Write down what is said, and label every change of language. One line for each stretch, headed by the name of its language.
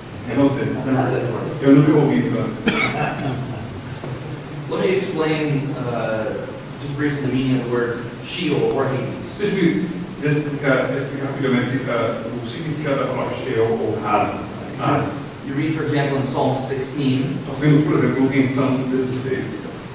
Portuguese: Eu não sei. Eu nunca ouvi isso antes.
English: Let me explain just briefly the meaning of the word Sheol or Hades.
Portuguese: Deixa-me explicar rapidamente o significado da palavra Sheol ou Hades.
English: You read, for example, in Psalm 16,
Portuguese: Nós vemos, por exemplo, em Salmo 16,